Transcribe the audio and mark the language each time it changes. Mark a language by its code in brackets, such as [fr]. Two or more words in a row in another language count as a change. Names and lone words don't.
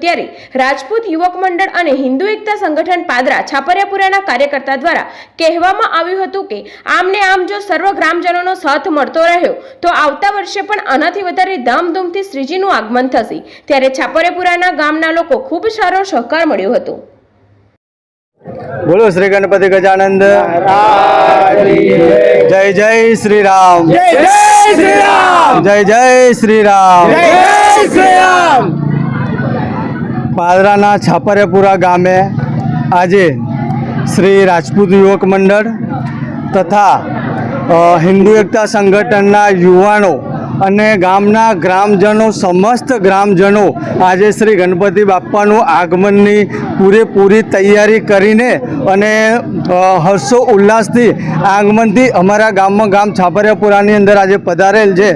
[gu] ત્યારે રાજપૂત યુવક મંડળ અને હિન્દુ એકતા સંગઠન પાદરા છાપરિયાપુરાના કાર્યકર્તા દ્વારા કહેવામાં આવ્યું હતું કે આમને આમ જો સર્વ ગ્રામજનોનો સાથ મળતો રહ્યો તો આવતા વર્ષે પણ આનાથી વધારે ધામધૂમથી શ્રીજીનું આગમન થશે। ત્યારે છાપરિયાપુરાના ગામના લોકો ખૂબ સારો સહકાર મળ્યો હતો। [hi] बोलो श्री गणपति गजानंद जय जय श्री राम, जय जय श्री राम, जय जय श्री राम, जय जय श्री राम। [gu] પાદરાના છાપરિયાપુરા ગામે આજ શ્રી રાજપૂત યુવક મંડળ તથા હિન્દુ એકતા સંગઠનના યુવાનો અને ગામના ગ્રામજનો સમસ્ત ગ્રામજનો આજે શ્રી ગણપતિ બાપ્પાનું આગમનની પૂરેપૂરી તૈયારી કરીને અને હર્ષો ઉલ્લાસથી આગમનથી અમારા ગામમાં ગામ છાપરિયાપુરાની અંદર આજે પધારેલ છે।